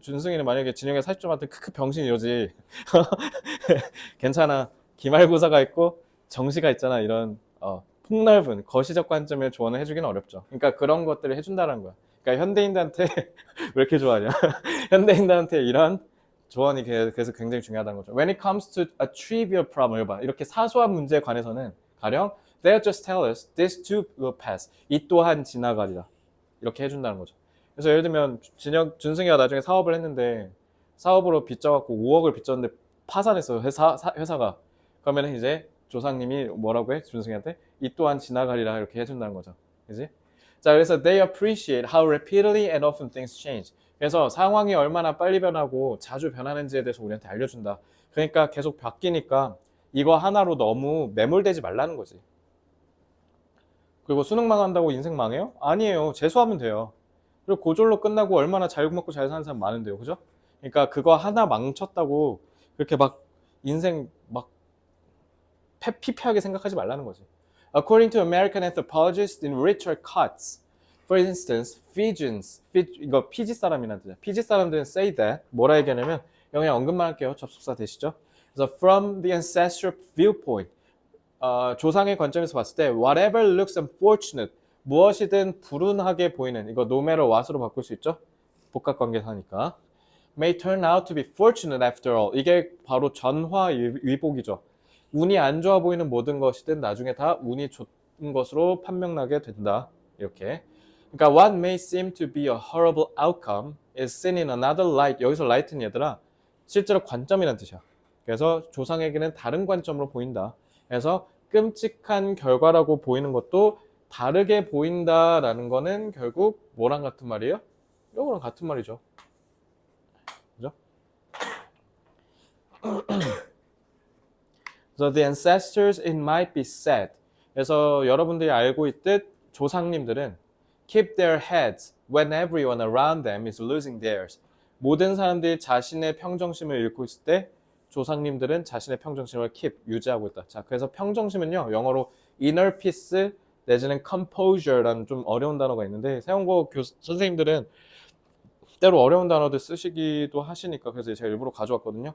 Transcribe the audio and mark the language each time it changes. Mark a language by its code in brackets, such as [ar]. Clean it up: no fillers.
[ko] 준승이는 만약에 진영이가 40점 맞으면 크크 병신 이러지. 괜찮아. 기말고사가 있고 정시가 있잖아. 이런 폭넓은 거시적 관점의 조언을 해주기는 어렵죠. 그러니까 그런 것들을 해준다는 거야. 그러니까 현대인들한테 왜 이렇게 좋아하냐? 현대인들한테 이런 조언이 그래서 굉장히 중요하다는 거죠. [en] When it comes to a trivial problem, [ko] 이렇게 사소한 문제에 관해서는 가령 [en] they'll just tell us this too will pass. [ko] 이 또한 지나가리라. 이렇게 해준다는 거죠. 그래서 예를 들면 준승이가 나중에 사업을 했는데 사업으로 빚져갖고 5억을 빚졌는데 파산했어요. 회사가. 그러면 이제 조상님이 뭐라고 해? 준승이한테 이 또한 지나가리라 이렇게 해준다는 거죠. 그지? [en] 자, 그래서 they appreciate how rapidly and often things change. [ko] 그래서 상황이 얼마나 빨리 변하고 자주 변하는지에 대해서 우리한테 알려준다. 그러니까 계속 바뀌니까 이거 하나로 너무 매몰되지 말라는 거지. 그리고 수능 망한다고 인생 망해요? 아니에요. 재수하면 돼요. 그리고 고졸로 끝나고 얼마나 잘 먹고 잘 사는 사람 많은데요. 그죠? 그러니까 그거 하나 망쳤다고 그렇게 막 인생 막 피폐하게 생각하지 말라는 거지. [en] According to American anthropologists in Richard Katz, for instance, Fijians, [ko] 이거 피지 사람이란 뜻이야. 피지 사람들은 [en] say that [ko] 뭐라 얘기하냐면 그냥 언급만 할게요. 접속사 되시죠? 그래서 [en] from the ancestral viewpoint, [ko] 조상의 관점에서 봤을 때 [en] whatever looks unfortunate, [ko] 무엇이든 불운하게 보이는 이거 [en] no matter what [ko] 으로 바꿀 수 있죠? 복합관계사니까 [en] may turn out to be fortunate after all. [ko] 이게 바로 전화위복이죠. 운이 안 좋아 보이는 모든 것이든 나중에 다 운이 좋은 것으로 판명나게 된다. 이렇게. [en] 그러니까 what may seem to be a horrible outcome is seen in another light. [ko] 여기서 light는 얘들아 실제로 관점이란 뜻이야. 그래서 조상에게는 다른 관점으로 보인다. 그래서 끔찍한 결과라고 보이는 것도 다르게 보인다라는 거는 결국 뭐랑 같은 말이에요? 이거랑 같은 말이죠. 그죠? [en] So the ancestors, it might be said. [ko] 그래서 여러분들이 알고 있듯 조상님들은 [en] keep their heads when everyone around them is losing theirs. [ko] 모든 사람들이 자신의 평정심을 잃고 있을 때 조상님들은 자신의 평정심을 keep, 유지하고 있다. 자, 그래서 평정심은요, 영어로 [en] inner peace [ko] 내지는 composure라는 좀 어려운 단어가 있는데 세원고 선생님들은 때로 어려운 단어들 쓰시기도 하시니까 그래서 제가 일부러 가져왔거든요.